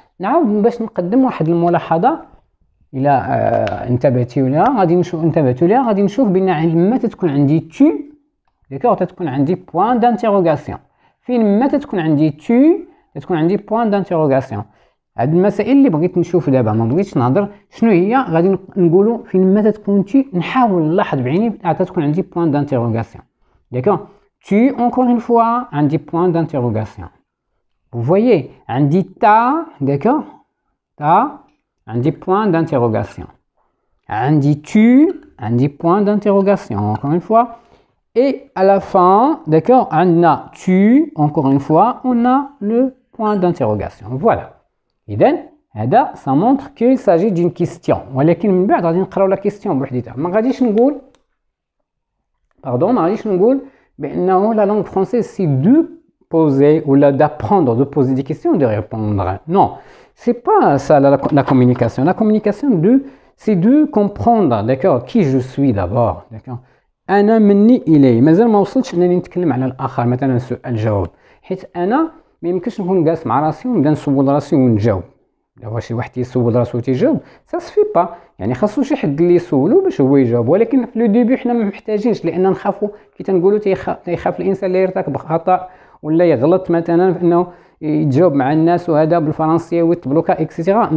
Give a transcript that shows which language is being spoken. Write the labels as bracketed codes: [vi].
[ar] نعاود باش نقدم واحد الملاحظه الى انتبهتوا لها غادي نشوف بان لما تكون عندي تو، داكوغ، تكون عندي بوين دانتيروغاسيون. فين ما تكون عندي تو تكون عندي بوين دانتيروغاسيون. هاد المسائل اللي بغيت نشوف دابا، ما بغيتش نهضر شنو هي، غادي نقولوا فين ما تكون تي نحاول نلاحظ بعيني تكون عندي بوين دانتيروغاسيون، داكوغ. [fr] tu encore une fois عندي point d'interrogation. Vous voyez عندي ta، d'accord، ta عندي point d'interrogation. عندي tu عندي point d'interrogation encore une fois. Et à la fin, d'accord، عندنا tu encore une fois on a le point d'interrogation. Voilà. [ar] إذن هذا [fr] ça montre qu'il s'agit d'une question. [ar] ولكن من بعد غادي نقراو la question بوحديتها. ما غاديش نقول بأنه [fr] la langue française c'est de poser ou d'apprendre, de poser des questions, de répondre. Non, c'est pas ça la communication. La communication c'est de comprendre, d'accord, qui je suis d'abord, d'accord. [ar] أنا مني إليه. مازال ما وصلتش أنني نتكلم على الآخر، مثلا سؤال جواب، حيت أنا ما يمكنش نكون جالس مع راسي ونبدا نسول راسي ونجاوب. دابا شي واحد يسول راسو تيجاوب [fr] سا سفي با، [ar] يعني خاصو شي حد اللي يسولو باش هو يجاوب. ولكن في لو ديبي حنا ما محتاجينش، لان نخافوا كي تنقولوا تيخاف الانسان اللي يرتكب خطا ولا يغلط مثلا في انه يتجاوب مع الناس وهذا بالفرنسيه ويتبلوكا اكسيتيرا.